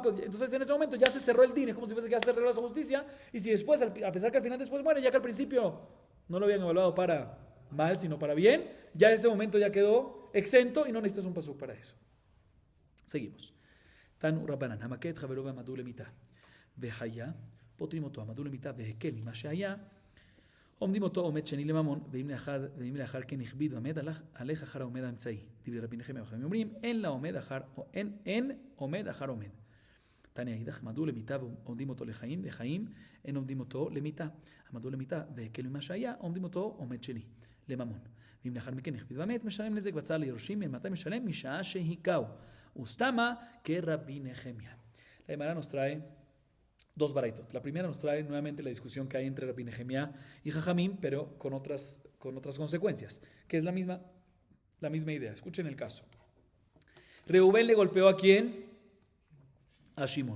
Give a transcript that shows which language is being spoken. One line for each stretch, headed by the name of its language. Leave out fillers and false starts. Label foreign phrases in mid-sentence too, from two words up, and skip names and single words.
Spanish: Entonces, en ese momento ya se cerró el din, es como si fuese que ya se cerró la justicia. Y si después, a pesar que al final después muere, ya que al principio no lo habían evaluado para mal, sino para bien, ya en ese momento ya quedó exento y no necesitas un pasuk para eso. Seguimos.
Hebrew: תנו רבנן המכה את חברו אמדוהו למיתה והיה, פותרים אותו, עמדו למיטה והקל ממה שהיה, עומדים אותו עומד שני לממון, ואם לאחר כן הכביד ועמד, הלך אחר העומד האמצעי. דברי רבי נחמיה וחכמים אומרים, אין עומד אחר עומד. תניא אידך, עמדו למיטה ועומדים אותו לחיים, וחיים אין עומדים אותו למיטה. עמדו למיטה והקל ממה שהיה, עומדים אותו עומד שני לממון. ואם לאחר מכן הכביד ועמד, משלם נזק וצער ליורשים, ממתי משלם? משעה שהיכהו. וסתמה כרבי נחמיה.
Spanish: La Gemara nos trae dos baraitot. La primera nos trae nuevamente la discusión que hay entre Rabbi Nehemia y Jajamim, pero con otras consecuencias, que es la misma idea. Escuchen el caso. Reubén le golpeó ¿a quién? A Shimón.